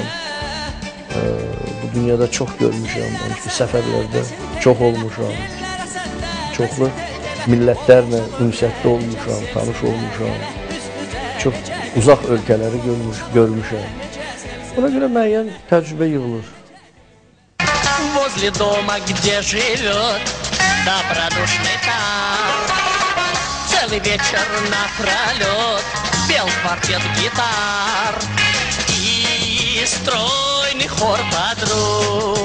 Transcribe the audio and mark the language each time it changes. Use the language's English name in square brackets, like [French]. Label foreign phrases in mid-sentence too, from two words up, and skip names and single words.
[Azerbaijani] Bu dünyada çox görmüşəm, səfərlərdə çox olmuşam, çoxlu millətlərlə ünsiyyətdə olmuşam, tanış olmuşam, çox uzaq ölkələri görmüşəm. Buna görə müəyyən təcrübə yığılır. [Russian] Возле дома, где живет добродушный там, целый вечер напролет пел квартет гитар и стройный хор подруг.